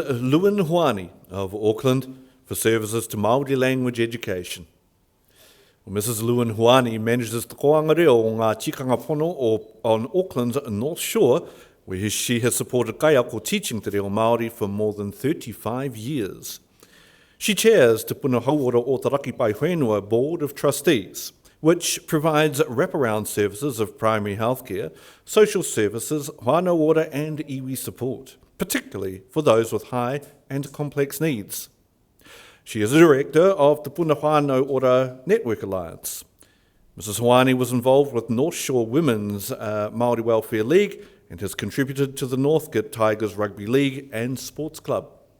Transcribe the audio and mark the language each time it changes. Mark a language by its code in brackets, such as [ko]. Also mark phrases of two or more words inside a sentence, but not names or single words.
[en] Lewin Huani of Auckland for services to Māori language education. Mrs. Lewin Huani manages the koanga reo o ngā tikanga pono on Auckland's North Shore, where she has supported kaiako teaching te reo Māori for more than 35 years. She chairs Te Puna Hauora o Taraki Pai Whenua Board of Trustees, which provides wraparound services of primary healthcare, social services, [mi] whānau ora [en] and iwi support, particularly for those with high and complex needs. She is a director of the Puna Whānau Ora Network Alliance. Mrs. Huani was involved with North Shore Women's Māori Welfare League and has contributed to the Northgate Tigers Rugby League and Sports Club.